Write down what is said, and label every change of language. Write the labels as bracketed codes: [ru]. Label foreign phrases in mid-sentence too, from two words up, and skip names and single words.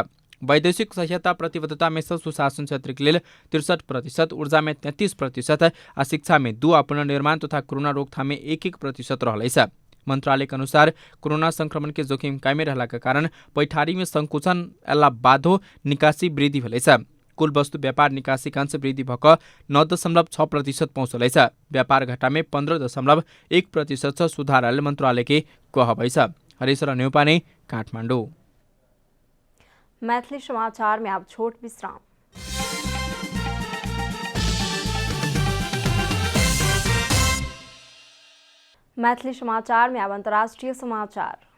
[mai] वैदेशिक सहायता प्रतिबद्धता में सुशासन क्षेत्र के लिए 63%, ऊर्जा में 33% आ शिक्षा में 2 पुनर्निर्माण तथा कोरोना रोकथाम में 1% रहल छ। मंत्रालय के अनुसार कोरोना संक्रमण के जोखिम कायमे रहला के कारण पैठारी में संकुचन एला बाधो निकासी वृद्धि भेल छ। कुल वस्तु व्यापार निकासी अंश वृद्धि भक 9.6% पहुँचल छ। व्यापार घाटा में 15.1% से सुधार आयल मंत्रालय के कहब छ। हरीश्वर न्यौपाने, काठमाडौँ। मैथिली समाचार में अब छोट विश्राम। मैथिली समाचार में अब अंतर्राष्ट्रीय समाचार।